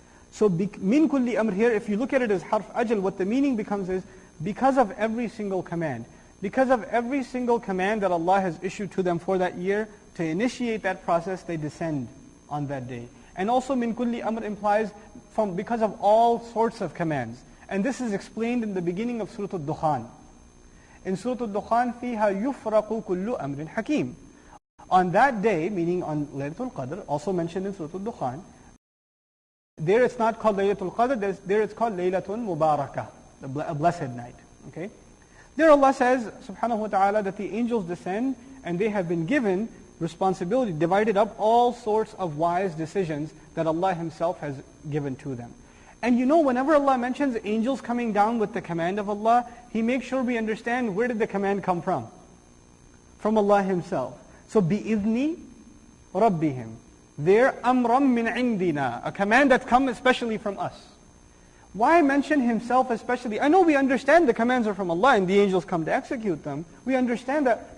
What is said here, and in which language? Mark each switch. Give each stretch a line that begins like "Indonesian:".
English: So min kulli amr here, if you look at it as harf ajal, what the meaning becomes is, because of every single command. Because of every single command that Allah has issued to them for that year, to initiate that process, they descend on that day. And also min kulli amr implies because of all sorts of commands. And this is explained in the beginning of Surah Al-Dukhan.
Arabic: In Surah Al-Dukhan, فِيهَا يُفْرَقُ كُلُّ أَمْرٍ حَكِيمٍ.
English: On that day, meaning on Laylatul Qadr, also mentioned in Surah Al-Dukhan, there it's not called Laylatul Qadr, there it's called Laylatun Mubarakah, a blessed night. Okay? There Allah says, subhanahu wa ta'ala, that the angels descend and they have been given responsibility, divided up all sorts of wise decisions that Allah Himself has given to them. And you know, whenever Allah mentions angels coming down with the command of Allah, He makes sure we understand where did the command come from? From Allah Himself.
Arabic: So, بِإِذْنِ رَبِّهِمْ.
English: They're
Arabic: أَمْرًا مِّنْ عِنْدِنَا,
English: a command that comes especially from us. Why mention Himself especially? I know we understand the commands are from Allah and the angels come to execute them. We understand that.